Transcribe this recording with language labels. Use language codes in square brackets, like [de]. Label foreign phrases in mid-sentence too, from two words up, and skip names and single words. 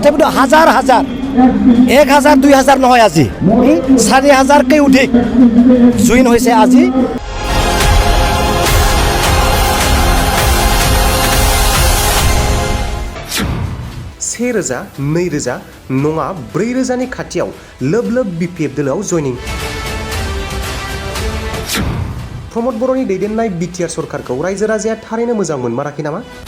[as] তথাপিতো হাজাৰ হাজাৰ 1000 2000 নহয় আজি 4000কৈ অধিক জইন হৈছে আজি। [brx] से रोजा 2000 नङा 4000नि खाथियाव लोब लोब BPF दोलोआव जयनिं। प्रमद बर'नि दैदेननाय बिटिआर सरकारखौ रायजो राजाया थारैनो मोजां मोनमाराखै नामा?